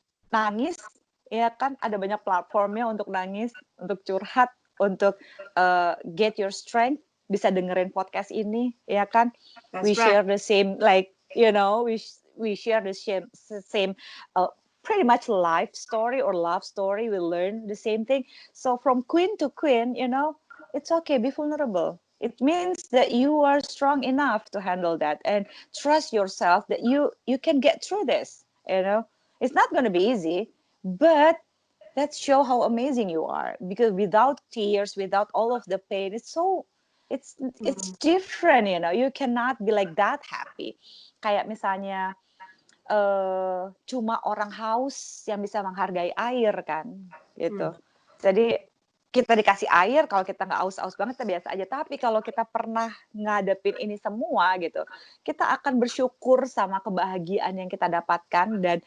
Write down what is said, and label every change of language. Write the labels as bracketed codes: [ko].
[id] Nangis, ya kan, ada banyak platformnya untuk nangis, untuk curhat, untuk [en] get your strength. [id] Bisa dengerin podcast ini, ya kan. [en] We That's right. share the same, like, we share the same pretty much life story or love story. We learn the same thing. So from queen to queen, it's okay, be vulnerable. It means that you are strong enough to handle that, and trust yourself that you can get through this. It's not going to be easy, but let's show how amazing you are, because without tears, without all of the pain, it's Mm. different. You cannot be like that happy. [id] Kayak misalnya cuma orang haus yang bisa menghargai air kan, Mm. gitu. Jadi kita dikasih air, kalau kita nggak aus-aus banget kita biasa aja. Tapi kalau kita pernah ngadepin ini semua gitu, kita akan bersyukur sama kebahagiaan yang kita dapatkan.